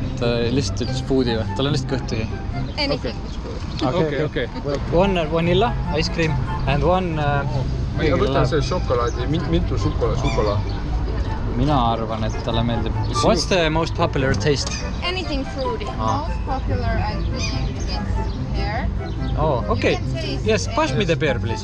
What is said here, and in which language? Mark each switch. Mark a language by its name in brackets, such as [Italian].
[Estonian] Ta lihtsalt ütles foodi või? Tal on lihtsalt kõhtugi. [English] Anything with fruit. Okay. One vanilla ice cream and one... [Estonian] Ma võtan see šokolaadi, mitu šokola. Mina arvan, et talle meeldib. [English] What's the most popular taste? Anything fruity. Most popular, I think, is here. Oh, okay. Yes, pass me the beer, please.